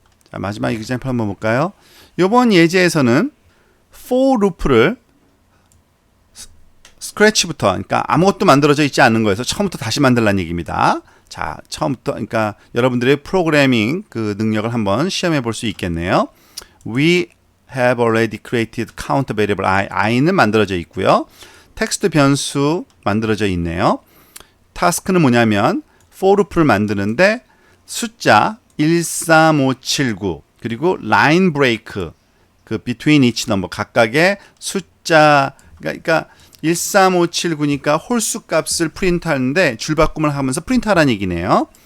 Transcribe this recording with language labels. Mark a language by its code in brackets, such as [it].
[ko] 자, 마지막 example 한번 볼까요? 이번 예제에서는 for loop를 스크래치부터, 그러니까 아무것도 만들어져 있지 않는 거에서 처음부터 다시 만들라는 얘기입니다. 자, 처음부터, 그러니까 여러분들의 프로그래밍 그 능력을 한번 시험해 볼 수 있겠네요. [en] We have already created count variable i는 [ko] 만들어져 있고요. 텍스트 변수 만들어져 있네요. 타스크는 뭐냐면 for loop를 만드는데 숫자 13579 그리고 line break 그 [en] between each number [ko] 각각의 숫자, 그러니까 13579니까 홀수 값을 프린트하는데 줄바꿈을 하면서 프린트하라는 얘기네요.